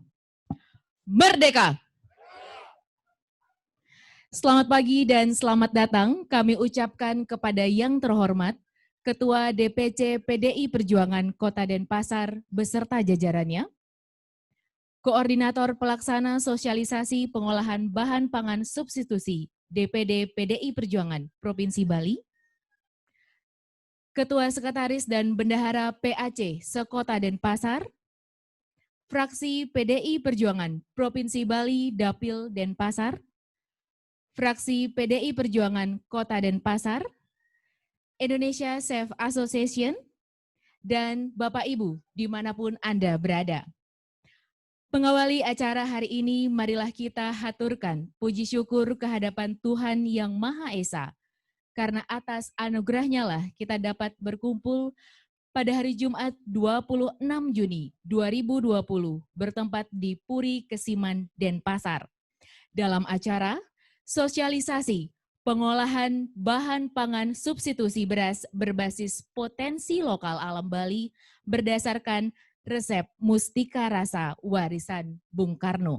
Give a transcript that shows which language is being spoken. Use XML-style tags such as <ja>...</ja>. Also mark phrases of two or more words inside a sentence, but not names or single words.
<id>Merdeka! Selamat pagi dan selamat datang kami ucapkan kepada yang terhormat Ketua DPC PDI Perjuangan Kota Denpasar beserta jajarannya, Koordinator Pelaksana Sosialisasi Pengolahan Bahan Pangan Substitusi DPD PDI Perjuangan Provinsi Bali, Ketua Sekretaris dan Bendahara PAC Sekota Denpasar, Fraksi PDI Perjuangan Provinsi Bali Dapil Denpasar, Fraksi PDI Perjuangan Kota Denpasar, Indonesia Chef Association, dan Bapak Ibu dimanapun Anda berada. Mengawali acara hari ini, marilah kita haturkan puji syukur kehadapan Tuhan Yang Maha Esa, karena atas anugerahnya lah kita dapat berkumpul pada hari Jumat 26 Juni 2020 bertempat di Puri Kesiman, Denpasar, dalam acara sosialisasi pengolahan bahan pangan substitusi beras berbasis potensi lokal alam Bali berdasarkan resep Mustika Rasa warisan Bung Karno.</id>